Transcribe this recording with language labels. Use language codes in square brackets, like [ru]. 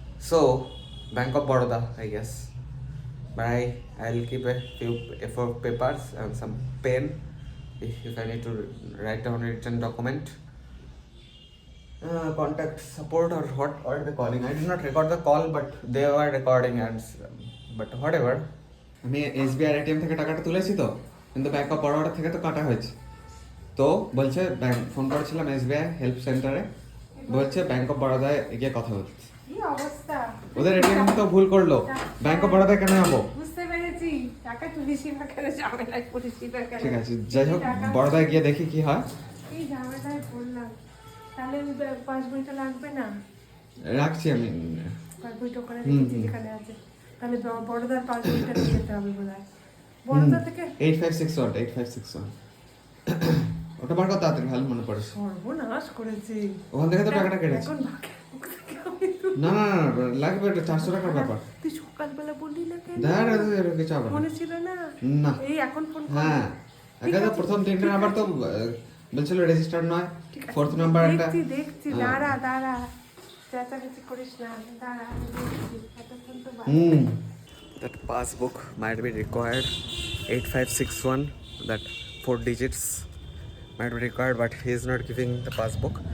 [en] So Bank of Baroda, I guess. But I'll keep a few A4 papers and some pen if I need to write down a written document. Contact support or what are they calling? I did not record the call, but they were recording ads. But whatever. [bn] আমি SBI ATM থেকে টাকাটা তুলেছি, তো কিন্তু bank of Baroda থেকে তো কাটা হয়েছে। তো বলছে ব্যাংক, ফোন করেছিলাম এসবিআই হেল্প সেন্টারে, বলছে ব্যাংক অফ বরোদায় গিয়ে কথা বলছে। কি অবস্থা! ওদের এটিএম তো ভুল করলো, ব্যাংক অফ বরোদায় কেন যাবো? বুঝতে পেরেছি, টাকা তুলিসি না কেন, ঝামেলায় পড়েছি না কেন। ঠিক আছে, যাই হোক বরোদায় গিয়ে দেখি কি হয়। এই ঝামেলায় পড়লাম। তাহলে পাসবইটা লাগবে না? রাখছি আমি। পাসবইটা ওখানে রেখেছি যেখানে আছে। তাহলে বড়দার পাসবইটা নিয়ে যেতে হবে বোধহয়। বড়দা থেকে 8561 ওটা বার কর তাড়াতাড়ি, ভালো মনে পড়ে। সর্বনাশ করেছি। ওখান থেকে তো টাকাটা কেটেছে। এখন ভাগে না না না লাগবে, এটা 400 টাকার ব্যাপার। তুই সকালবেলা বললি না কেন? দাঁড়া, কিছু হবে মনে ছিল না? না, এই এখন ফোন কর। হ্যাঁ, আগে তো প্রথম তিনটে নাম্বার তো বলছিল রেজিস্টার্ড নয়, ফোর্থ নাম্বার একটা। দেখছি দাঁড়া চেঁচামেচি করিস না, দাঁড়া এতক্ষণ তো [en] That passbook might be required. 8561, that 4 digits might be required, but he is not giving the passbook.